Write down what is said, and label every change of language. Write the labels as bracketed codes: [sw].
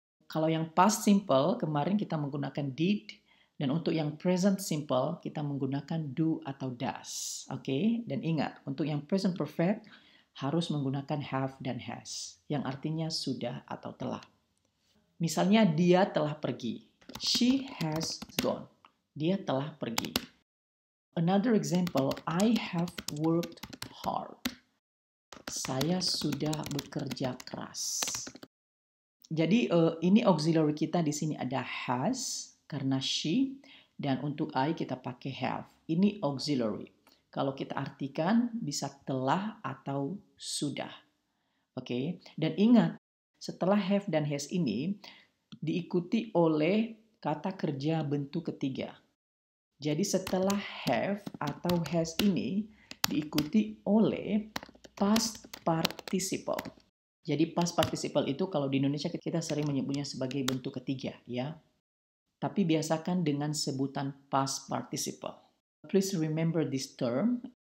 [id] Kalau yang past simple, kemarin kita menggunakan did, dan untuk yang present simple, kita menggunakan do atau does. Oke? Dan ingat, untuk yang present perfect, harus menggunakan have dan has, yang artinya sudah atau telah. Misalnya, dia telah pergi. [en] She has gone. [id] Dia telah pergi. [en] Another example, I have worked hard. [id] Saya sudah bekerja keras. Jadi ini auxiliary kita di sini ada has karena she, dan untuk I kita pakai have. Ini auxiliary. Kalau kita artikan bisa telah atau sudah. Oke? Dan ingat, setelah have dan has ini diikuti oleh kata kerja bentuk ketiga. Jadi setelah have atau has ini diikuti oleh past participle. Jadi past participle itu kalau di Indonesia kita sering menyebutnya sebagai bentuk ketiga, ya. Tapi biasakan dengan sebutan past participle. [en] Please remember this term.